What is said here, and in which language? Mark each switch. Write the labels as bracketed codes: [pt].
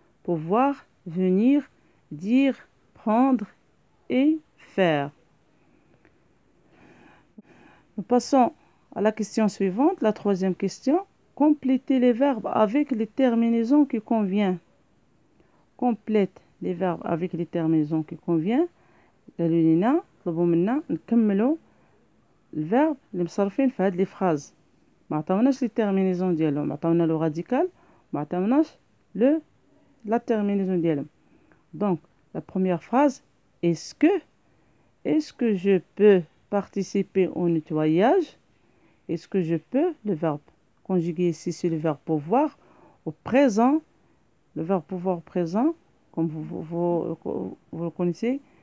[fr] Pouvoir, venir, dire, prendre et faire. Nous passons à la question suivante, la troisième question. Complétez les verbes avec les terminaisons qui conviennent. Complète les verbes avec les terminaisons qui conviennent. [ar] قالوا لنا طلبوا منا نكملوا الفيرب اللي مصرفين في هاد لي فراز. ما عطاوناش لي تيرمينيزون ديالهم، عطاونا لو راديكال، ما عطاوناش لا تيرمينيزون ديالهم. [fr] Donc la première phrase, est-ce que je peux participer au nettoyage? Est-ce que je peux, le verbe conjugué ici c'est le verbe pouvoir au présent, le verbe pouvoir au présent, comme vous le connaissez.